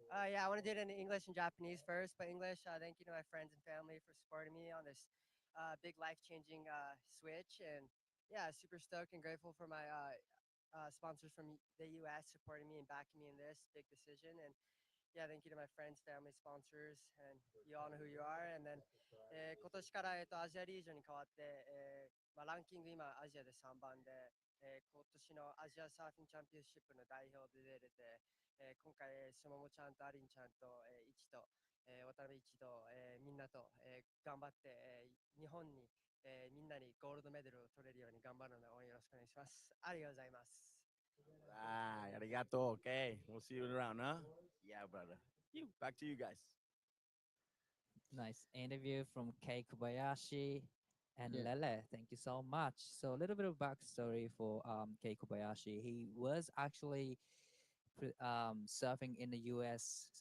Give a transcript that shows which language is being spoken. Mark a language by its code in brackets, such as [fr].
[en] Yeah, I want to do it in English and Japanese first, but English, thank you to my friends and family for supporting me on this big life-changing switch. And yeah, super stoked and grateful for my sponsors from the US supporting me and backing me in this big decision. And yeah, thank you to my friends, family, sponsors, and you all know who you are. And then [ja] 今年から、アジアリージョンに変わって、ランキング今アジアで3番で、今年のアジアサーフィンチャンピオンシップの代表で出れて、今回、しももちゃんとアリンちゃんと、イチと、渡辺一と、みんなと、頑張って、日本に、みんなにゴールドメダルを取れるように頑張るので応援よろしくお願いします。ありがとうございます。 [en] Ah, arigato. Okay, we'll see you around, huh? Yeah, brother. Back to you guys. Nice interview from Kei Kobayashi and Yeah. Lele. Thank you so much. So a little bit of backstory for Kei Kobayashi. He was actually surfing in the U.S.